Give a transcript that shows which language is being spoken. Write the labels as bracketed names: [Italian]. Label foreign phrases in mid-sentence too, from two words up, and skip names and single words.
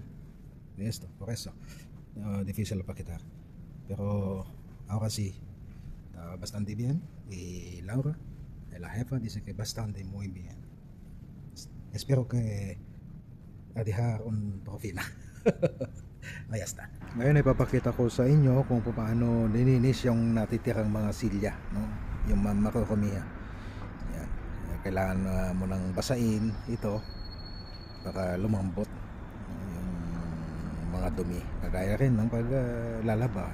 [Spanish] De esto, por eso. Difícil para quitar. Pero ahora sí. Está bastante bien. Y Laura, la jefa, dice que bastante muy bien. Espero que a dejar un profil. Ahí está. [Filipino] Ngayon ipapakita ko sa inyo kung paano nilinis yung natitirang mga silya, no? Yung makaramihan. Yan. Kailangan mo nang basain ito para lumambot yung mga dumi. Kagaya rin ng paglalaba.